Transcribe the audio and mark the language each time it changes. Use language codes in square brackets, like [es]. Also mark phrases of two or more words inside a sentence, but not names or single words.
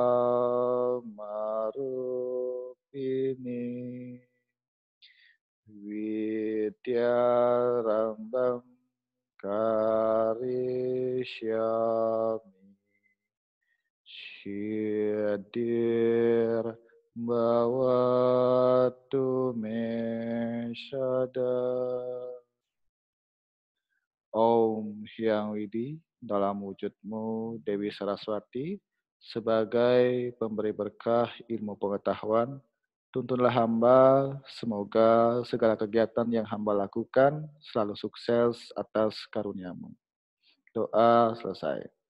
[sa] Marupini Vidyarambam Karishyami Shidir Bhavatu Me Sada. [id] Om Hyang Widi, dalam wujudmu Dewi Saraswati, sebagai pemberi berkah ilmu pengetahuan, tuntunlah hamba, semoga segala kegiatan yang hamba lakukan selalu sukses atas karuniamu. Doa selesai.